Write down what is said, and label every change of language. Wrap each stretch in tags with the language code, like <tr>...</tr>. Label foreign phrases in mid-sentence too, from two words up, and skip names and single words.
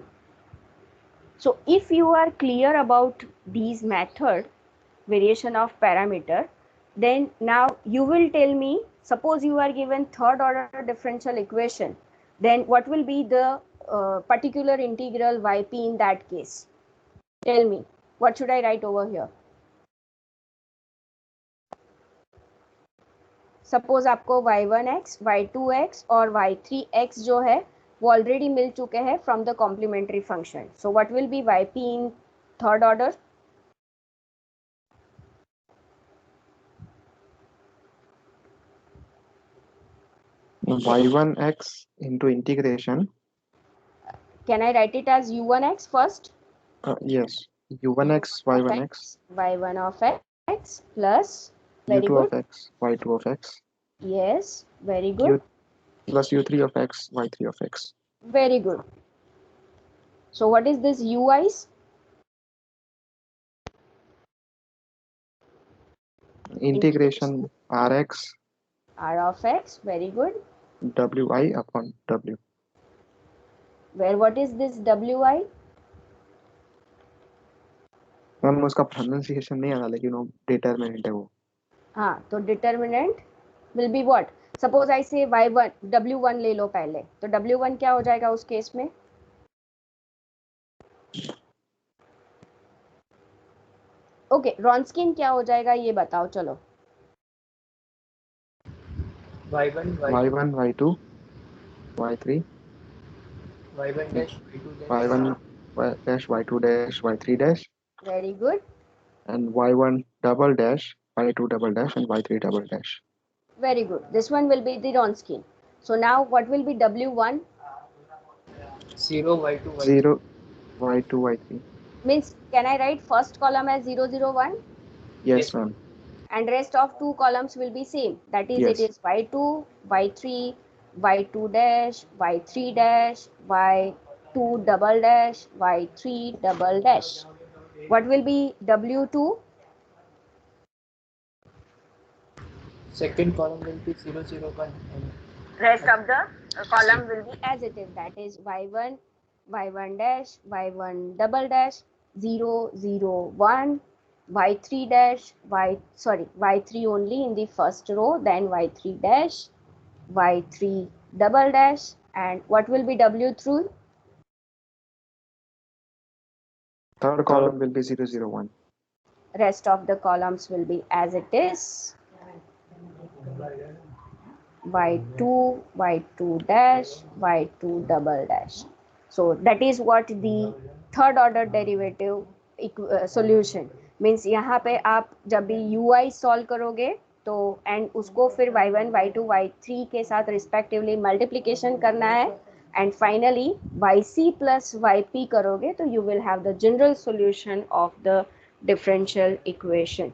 <en>So if you are clear about these method, variation of parameter, then now you will tell me, suppose you are given third order differential equation, then what will be the particular integral yp in that case? Tell me, what should I write over here?</en> <hi>Suppose आपको y1x, y2x और y3x जो है वो ऑलरेडी मिल चुके हैं</hi> <en>from the complementary function. So what will be yp in third order? y1x into integration. Can I write it as u1x first? Yes, u1x y1x y1 of x plus, very u2 good, of x y2 of x yes, very good, plus u3 of x y3 of x. very good. So what is this ui's? Integration rx r of x, very good. wi upon w. Where what is this wi?</en> <hi>मैम उसका प्रोनाउंसिएशन नहीं आ रहा, लेकिन वो डिटरमिनेंट है वो. हाँ, तो डिटरमिनेंट</hi> <en>will be what? Suppose I say y1, w1</en> <hi>ले लो पहले, तो w1 क्या हो जाएगा उस केस में? ओके, रॉन्स्किन क्या हो जाएगा ये बताओ. चलो,</hi> <en>y1 y1, y2, y3, y1 dash y2 dash y1 dash, y2 dash, y3 dash, Very good. and y1 double dash, y2 double dash, and y3 double dash. Very good. This one will be the Wronskian. So now what will be W1? 0 y2 y3 0, y2, y3. Means can I write first column as 0, 0, 1? Yes, ma'am. And rest of two columns will be same. That is, it Yes. is y2, y3, y2 dash, y3 dash, y2 double dash, y3 double dash. What will be W2? second column will be 0 0 1 and Rest of the column will be as it is. That is y1, y1 dash, y1 double dash, 0, 0, 1, y3 dash, y3 only in the first row, then y3 dash, y3 double dash, and what will be W3? Third column will be 0, 0, 1. Rest of the columns will be as it is. y2, y2 dash, y2 double dash. So that is what the third order derivative solution means.</en> <hi>यहाँ पे आप जब भी ui solve करोगे तो and उसको फिर y1, y2, y3 के साथ</hi> <en>respectively multiplication</en> <hi>करना है</hi> <en>and finally yc plus yp</en> <hi>करोगे तो</hi> <en>you will have the general solution of the differential equation.</en>